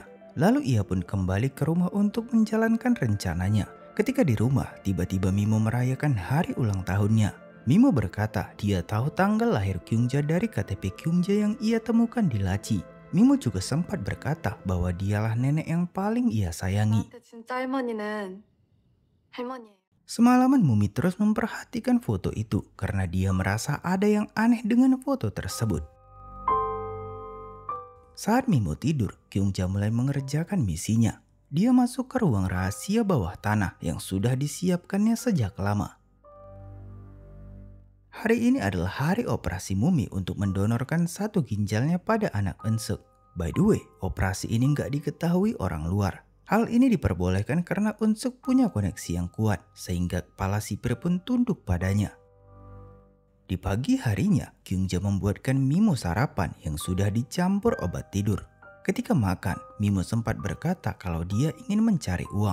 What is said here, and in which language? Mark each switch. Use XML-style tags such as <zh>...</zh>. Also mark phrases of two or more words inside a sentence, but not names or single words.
<id>Lalu ia pun kembali ke rumah untuk menjalankan rencananya. Ketika di rumah, tiba-tiba Mimo merayakan hari ulang tahunnya. Mimo berkata dia tahu tanggal lahir Kyungja dari KTP Kyungja yang ia temukan di laci. Mimo juga sempat berkata bahwa dialah nenek yang paling ia sayangi.</id> <ko>나한테 진짜 할머니는 할머니예요.</ko> <id>Semalaman Mumi terus memperhatikan foto itu karena dia merasa ada yang aneh dengan foto tersebut. Saat Mimo tidur, Kyungja mulai mengerjakan misinya. Dia masuk ke ruang rahasia bawah tanah yang sudah disiapkannya sejak lama. Hari ini adalah hari operasi Mumi untuk mendonorkan satu ginjalnya pada anak Eun-suk.</id> <en>By the way,</en> <id>operasi ini nggak diketahui orang luar. Hal ini diperbolehkan karena Eun-suk punya koneksi yang kuat, sehingga kepala sipir pun tunduk padanya. Di pagi harinya, Kyungja membuatkan Mimo sarapan yang sudah dicampur obat tidur. Ketika makan, Mimo sempat berkata kalau dia ingin mencari uang.</id>